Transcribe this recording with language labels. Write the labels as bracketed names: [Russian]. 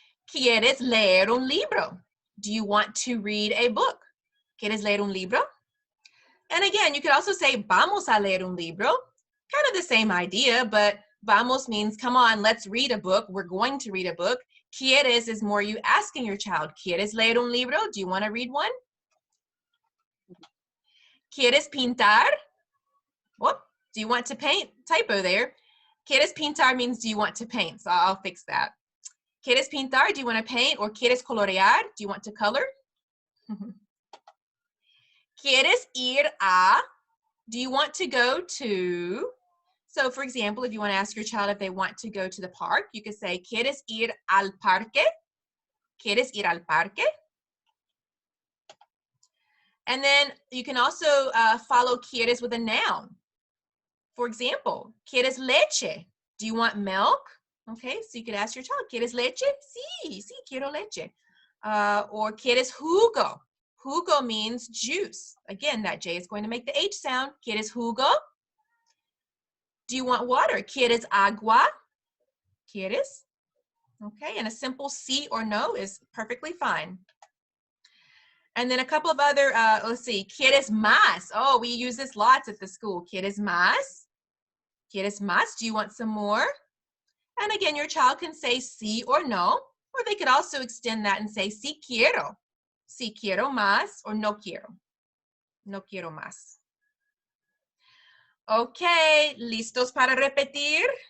[Spanish] ¿Quieres leer un libro? [English] Do you want to read a book? [Spanish] ¿Quieres leer un libro? [English] And again, you could also say [Spanish] vamos a leer un libro. [English] Kind of the same idea, but vamos means come on, let's read a book. We're going to read a book. ¿Quieres is more you asking your child, [Spanish] ¿quieres leer un libro? [English] Do you want to read one? [Spanish] ¿Quieres pintar? [English] Whoop, do you want to paint? Typo there. ¿Quieres pintar means do you want to paint? So I'll fix that. [Spanish] ¿Quieres pintar? [English] Do you want to paint? Or [Spanish] ¿quieres colorear? [English] Do you want to color? [Spanish] ¿Quieres ir a? [English] Do you want to go to? So for example, if you want to ask your child if they want to go to the park, you could say, [Spanish] ¿Quieres ir al parque? ¿Quieres ir al parque? [English] And then you can also follow quieres with a noun. For example, [Spanish] ¿Quieres leche? [English] Do you want milk? Okay, so you could ask your child, [Spanish] ¿Quieres leche? Sí, sí, quiero leche. Or ¿Quieres jugo? [English] Jugo means juice. Again, that J is going to make the H sound. [Spanish] ¿Quieres jugo? [English] Do you want water? [Spanish] ¿Quieres agua? ¿Quieres? [English] Okay, and a simple sí or no is perfectly fine. And then a couple of other, let's see, [Spanish] ¿Quieres más? [English] Oh, we use this lots at the school. [Spanish] ¿Quieres más? ¿Quieres más? [English] Do you want some more? And again, your child can say sí or no, or they could also extend that and say [Spanish] sí quiero. Sí quiero más, or no quiero. No quiero más. Okay, ¿listos para repetir?